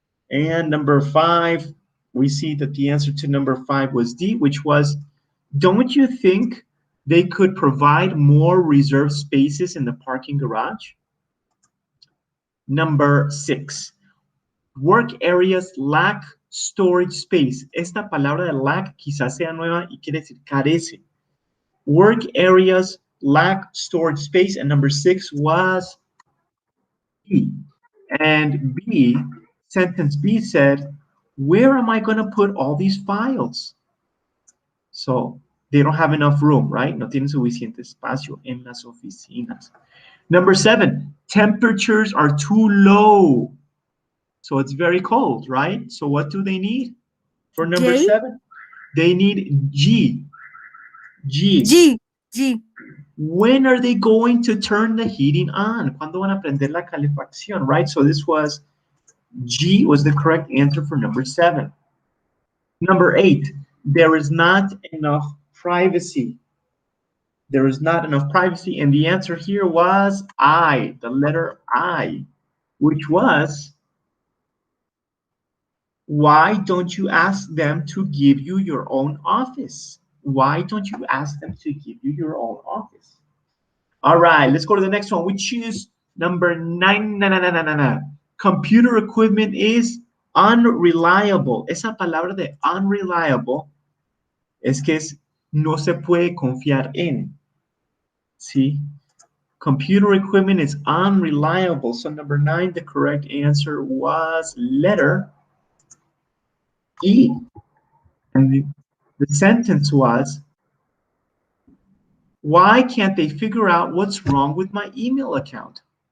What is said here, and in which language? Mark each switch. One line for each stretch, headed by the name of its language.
English: And number 5, we see that the answer to number 5 was D, which was, don't you think they could provide more reserved spaces in the parking garage? Number 6, work areas lack storage space.
Spanish: Esta palabra de lack quizás sea nueva y quiere decir carece.
English: Work areas lack storage space. And number 6 was B. And B, sentence B said, where am I going to put all these files? So they don't have enough room, right? No tienen suficiente espacio en las oficinas. Number 7, temperatures are too low. So it's very cold, right? So what do they need for number J? 7? They need G. G. G. G. When are they going to turn the heating on?
Spanish: ¿Cuándo van a prender la calefacción,
English: right? So this was, G was the correct answer for number 7. Number 8, there is not enough privacy. There is not enough privacy, and the answer here was I, the letter I, which was, why don't you ask them to give you your own office? Why don't you ask them to give you your own office? All right, let's go to the next one, which is number 9. Computer equipment is unreliable.
Spanish: Esa palabra de unreliable es que no se puede confiar en. ¿Sí?
English: Computer equipment is unreliable. So number 9, the correct answer was letter E. And the sentence was, why can't they figure out what's wrong with my email account?